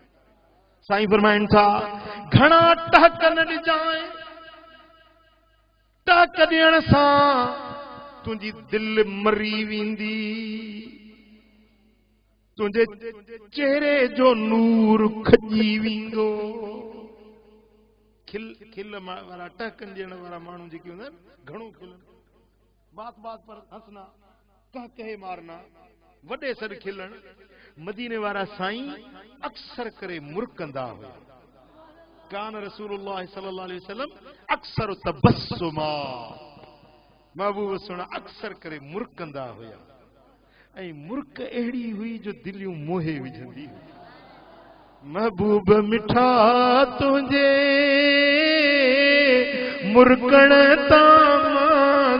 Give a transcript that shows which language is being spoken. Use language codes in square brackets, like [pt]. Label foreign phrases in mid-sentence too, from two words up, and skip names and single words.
[sd] साईं फरमाइनि था घणा टहक न ॾिजांइ, टहक ॾियण सां तुंहिंजी दिलि मरी वेंदी, तुंहिंजे चेहरे जो नूर खजी वेंदो। खिल वारा टहकन ॾियण वारा माण्हू जेके हूंदा आहिनि घणो खिलनि, [ur] बात बात पर हंसना, कहे मारना, [sd] वॾे सॾ खिलण, मदीने वारा साईं अक्सर करे मुरकंदा हुआ। [ar] كان رسول الله صلى الله عليه وسلم أكثر تبسما, [sd] महबूब सुणा अक्सर करे मुरकंदा हुआ ऐं मुरक अहिड़ी हुई जो दिलियूं मोहे विझंदी हुई। महबूब मिठा तुंहिंजे मुरकण तां